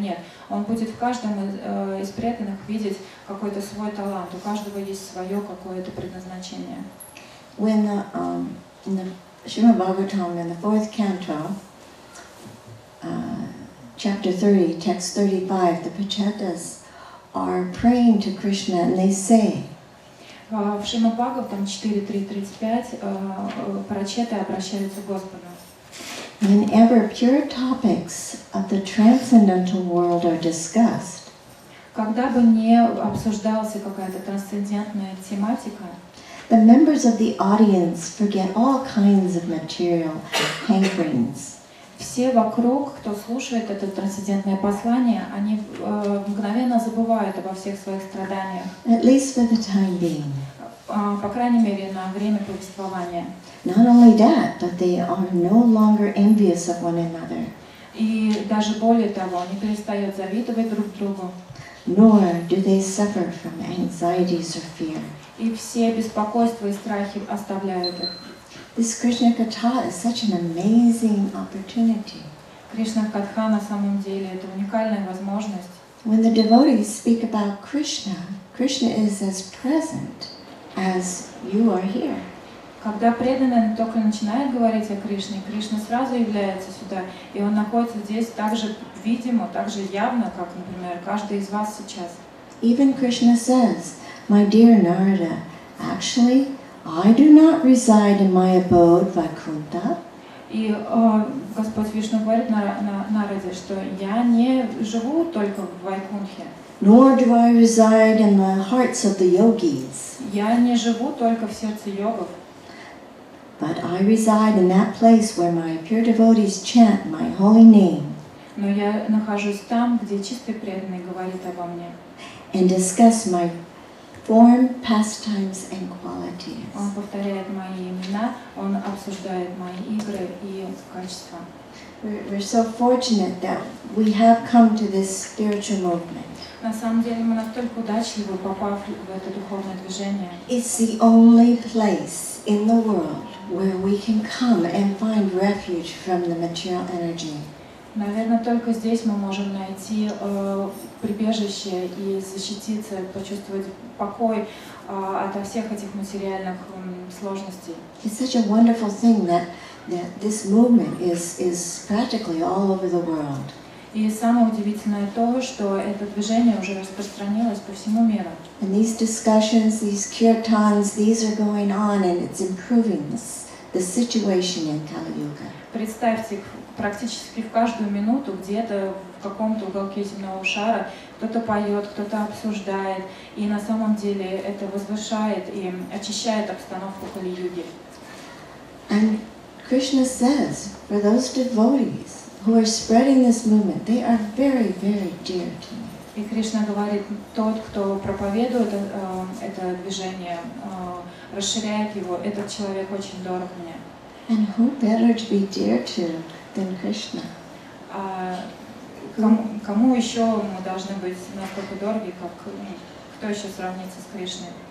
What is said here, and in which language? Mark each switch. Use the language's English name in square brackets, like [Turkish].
[Russian] Нет, он будет в каждом из преданных видеть какой-то свой талант. У каждого есть свое какое-то предназначение. [English] When in the Srimad Bhagavatam, in the 4th canto, chapter 30, text 35, the Pachatas are praying to Krishna and they say, [Russian] в Шримад Бхагаватам 4.3.35 прачеты обращаются к Господу. [English] Whenever pure topics of the transcendental world are discussed, [Russian] когда бы не обсуждалась какая-то трансцендентная тематика, [English] the members of the audience forget all kinds of material hankerings. [Russian] Все вокруг, кто слушает это трансцендентное послание, они мгновенно забывают обо всех своих страданиях. [English] At least for the time being. [Russian] По крайней мере, на время повествования. [English] Not only that, but they are no longer envious of one another. [Russian] И даже более того, они перестают завидовать друг другу. [English] Nor do they suffer from anxieties or fear. [Russian] И все беспокойства и страхи оставляют их. [English] This Krishna Katha is such an amazing opportunity. [Russian] Кришна Катха на самом деле это уникальная возможность. [English] When the devotees speak about Krishna, Krishna is as present as you are here. [Russian] Когда преданный только начинает говорить о Кришне, Кришна сразу является сюда, и он находится здесь так же видимо, так же явно, как, например, каждый из вас сейчас. [English] Even Krishna says, my dear Narada, actually, I do not reside in my abode, Vaikuntha. [Russian] И Господь Вишну говорит Нараде, что я не живу только в Вайкунтхе. [English] Nor do I reside in the hearts of the yogis. [Russian] Я не живу только в сердце йогов. [English] But I reside in that place where my pure devotees chant my holy name. [Russian] Но я нахожусь там, где чистый преданный говорит обо мне. [English] And discuss my form, pastimes, and qualities. [Russian] Он повторяет мои имена, он обсуждает мои игры и качества. [English] We're so fortunate that we have come to this spiritual movement. [Russian] На самом деле мы настолько удачливы, попав в это духовное движение. [English] It's the only place in the world where we can come and find refuge from the material energy. [Russian] Наверное, только здесь мы можем найти прибежище и защититься, почувствовать покой ото всех этих материальных сложностей. [English] It's such a wonderful thing that this movement is practically all over the world. [Russian] И самое удивительное то, что это движение уже распространилось по всему миру. [English] And these discussions, these kirtans, these are going on and it's improving the situation in Kali Yuga. [Russian] Представьте, практически в каждую минуту где-то в каком-то уголке земного шара кто-то поет, кто-то обсуждает, и на самом деле это возвышает и очищает обстановку Кали-юги. [English] And Krishna says, for those devotees who are spreading this movement, they are very, very dear to me. [Russian] И Кришна говорит, тот, кто проповедует это движение, расширяет его, этот человек очень дорог мне. [English] And who better to be dear to than Krishna? [Russian] Кому еще мы должны быть настолько дороги, как кто еще сравнится с Кришной?